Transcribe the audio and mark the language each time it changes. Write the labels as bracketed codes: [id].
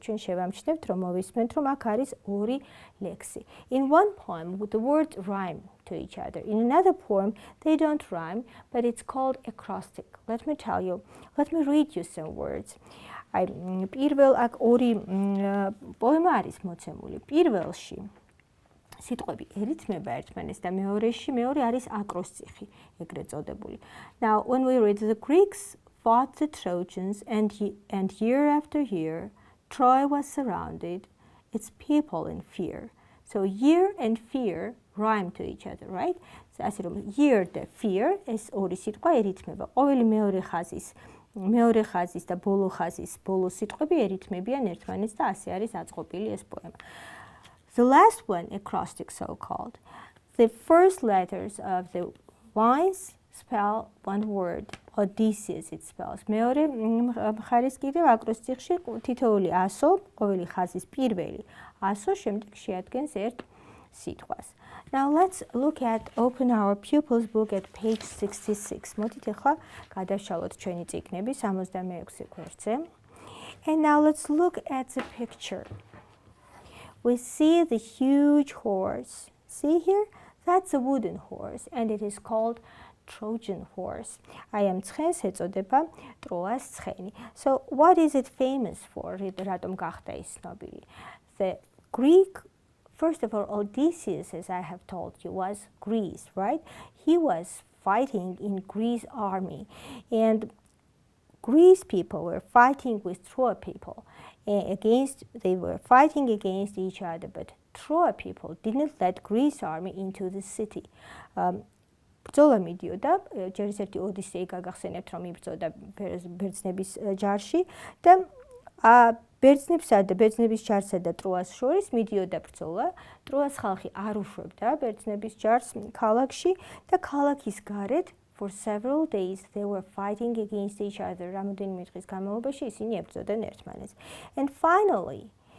[ka] ჩვენ შევამჩნევთ, რომ მოვისმენთ, რომ აქ არის ორი ლექსი. [en] In one poem, the words rhyme to each other. In another poem, they don't rhyme, but it's called acrostic. Let me read you some words. [ka] პირველ აქ ორი პოემა არის მოცემული. პირველში სიტყვები ერითმება ერთმანეს და მეორე არის აკროსტიხი, ეგრეთ წოდებული. [en] Now, when we read, the Greeks fought the Trojans, and year after year, Troy was surrounded, its people in fear. So year and fear rhyme to each other, right? [ka] ასე რომ year და fear ეს ორი სიტყვა ერითმება. ყოველი მეორე ხაზის და ბოლო ხაზის ბოლო სიტყვები ერითმებიან ერთმანეთს და ასე არის აწყობილი ეს პოემა. [en] The last one, acrostic so-called, the first letters of the lines spell one word, Odysseus it spells. [ka] მეორე მხარეს კიდევ აკროსტიხში თითოეული ასო, ყოველი ხაზის პირველი ასო შემდეგ შეადგენს ერთ სიტყვას. [en] Now let's open our Pupils Book at page 66. [ka] მოდით ახლა გადავშალოთ ჩვენი წიგნები 66 გვერდზე. [en] And now let's look at the picture. We see the huge horse. See here? That's a wooden horse, and it is called Trojan horse. I am [ka] ცხენს ეწოდება ტროას ცხენი. [en] So what is it famous for? [ka] რატომ გახდა ის ცნობილი? [en] The Greek, first of all, Odysseus, as I have told you, was Greece, right? He was fighting in Greece army, and Greece people were fighting with Troy people. They were fighting against each other, but Troy people didn't let Greece army into the city. [ka] ბრძოლა მიდიოდა, ჯერ ერთი ოდისეი გაგახსენებთ, რომ იბრძოდა ბერძნების ჯარში და ბერძნებსა და ბერძნების ჯარსა და ტროას შორის მიდიოდა ბრძოლა. ტროას ხალხი არ უშვებდა ბერძნების ჯარს ქალაქში და ქალაქის გარეთ [en] for several days they were fighting against each other. [ka] რამოდენიმე დღის განმავლობაში ისინი ებრძოდნენ ერთმანეთს. [en] And finally,